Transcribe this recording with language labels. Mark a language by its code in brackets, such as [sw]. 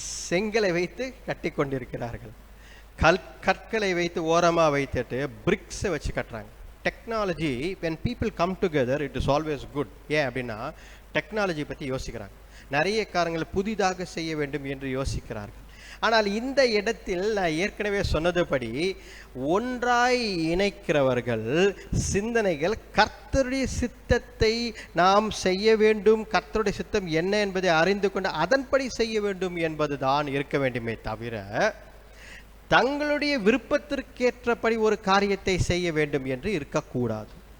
[ta] செங்கலை வைத்து கட்டி கொண்டிருக்கிறார்கள். கற்களை வைத்து ஓரமாக வைத்துட்டு பிரிக்ஸை வச்சு கட்டுறாங்க. [en] Technology, when people come together it is always good. [ta] ஏன் அப்படின்னா டெக்னாலஜி பற்றி யோசிக்கிறாங்க. நிறைய காரியங்களை புதிதாக செய்ய வேண்டும் என்று யோசிக்கிறார்கள். ஆனால் இந்த இடத்தில் நான் ஏற்கனவே சொன்னதுபடி ஒன்றாய் இணைக்கிறவர்கள் சிந்தனைகள் கர்த்தருடைய சித்தத்தை நாம் செய்ய வேண்டும், கர்த்தருடைய சித்தம் என்ன என்பதை அறிந்து கொண்டு அதன்படி செய்ய வேண்டும் என்பதுதான் இருக்க வேண்டுமே தவிர தங்களுடைய விருப்பத்திற்கேற்றபடி ஒரு காரியத்தை செய்ய வேண்டும் என்று இருக்கக்கூடாது.